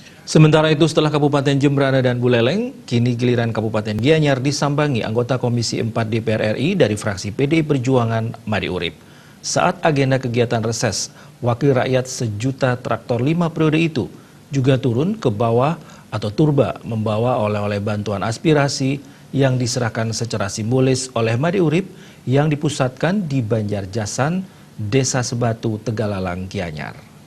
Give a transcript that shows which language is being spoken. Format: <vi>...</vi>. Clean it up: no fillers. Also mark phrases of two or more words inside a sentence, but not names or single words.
<id>Sementara itu, setelah Kabupaten Jembrana dan Buleleng, kini giliran Kabupaten Gianyar disambangi anggota Komisi 4 DPR RI dari fraksi PDI Perjuangan Made Urip. Saat agenda kegiatan reses, Wakil Rakyat Sejuta Traktor 5 periode itu juga turun ke bawah atau turba membawa oleh-oleh bantuan aspirasi yang diserahkan secara simbolis oleh Made Urip yang dipusatkan di Banjarjasan, Desa Sebatu, Tegalalang, Gianyar.</id>